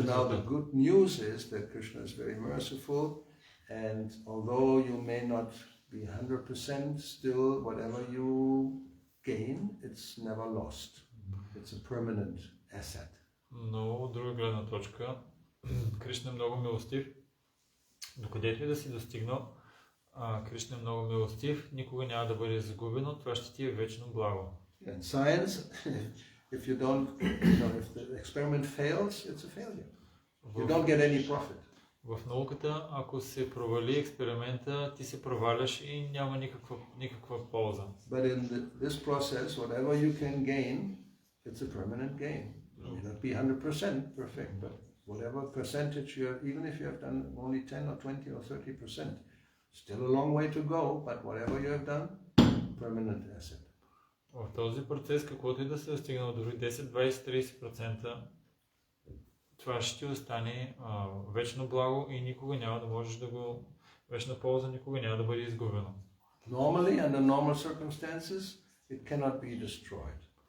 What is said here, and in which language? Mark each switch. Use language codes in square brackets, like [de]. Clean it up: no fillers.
[en] So now the good news is that Krishna is very merciful, and although you may not be 100%, still whatever you gain, it's never lost. It's a permanent asset. [bg] Но от друга гледна точка, Кришна е много милостив. Докъдето и да си достигнал, Кришна е много милостив, никога няма да бъде загубено, това ще ти е вечно благо. [en] In science, if you don't, if the experiment fails, it's a failure. You don't get any profit. [bg] В науката, ако се провали експеримента, ти се проваляш и няма никаква полза. [en] But in this process, whatever you can gain, it's a permanent gain. It may not be 100% perfect, but whatever percentage you have, even if you have done only 10 or 20 or 30%, still a long way to go, but whatever you have done, permanent asset. [bg] В този процес, каквото и да се достигнал, дори 10, 20, 30%, това ще ти остане вечно благо и никога няма да можеш да го... Вечна полза никога няма да бъде изгубено. [en] Normally, under normal circumstances, it cannot be destroyed.